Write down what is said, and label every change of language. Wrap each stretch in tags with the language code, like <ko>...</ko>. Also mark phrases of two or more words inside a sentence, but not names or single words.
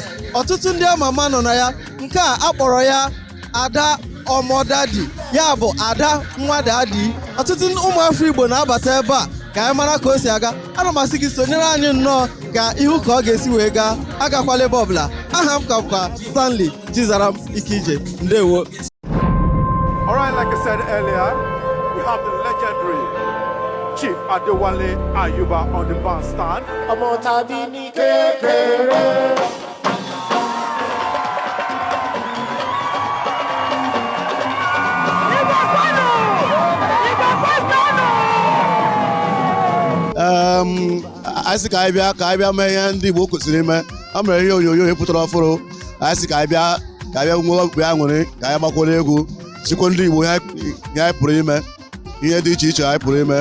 <ig>Ọtụtụ ndị ama ama nọ na ya. Nke a akpọrọ ya Ada Omo Daddy, ya bụ Ada nwa Daddy. Ọtụtụ ụmụafọ Igbo na-abata ebe a ka anyị mara ka o si aga. Ana m asị gị sonyere anyị nnọọ ka ihu ka ọ ga-esi wee gaa. Agakwala ebe ọbụla. Aha m ka bụkwa Stanley Chizaram Ike. Ndewo.</ig> <en>All right, like I said earlier, we have the legendary Chief Adewale Ayuba on the bandstand.</en> <yo>Ọmọ tàbí ní kékeré.</yo> <ig>Anyị sị ka anyị bịa mee ihe ndị Igbo kwesịrị ime. O mere ihe onyonyo pụtara ọfụrụ. Anyị sị ka anyị bịa nwee obi aṅụrị, ka anyị gbakwara egwu chikwa ndị Igbo ihe anyị pụrụ ime, ihe dị iche iche anyị pụrụ ime.</ig>